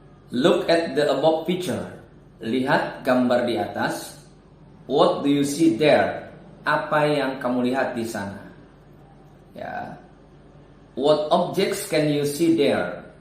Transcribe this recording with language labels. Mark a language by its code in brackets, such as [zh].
[en] Look at the above picture. [id] Lihat gambar di atas. [en] What do you see there? [id] Apa yang kamu lihat di sana? Ya. [en] What objects can you see there?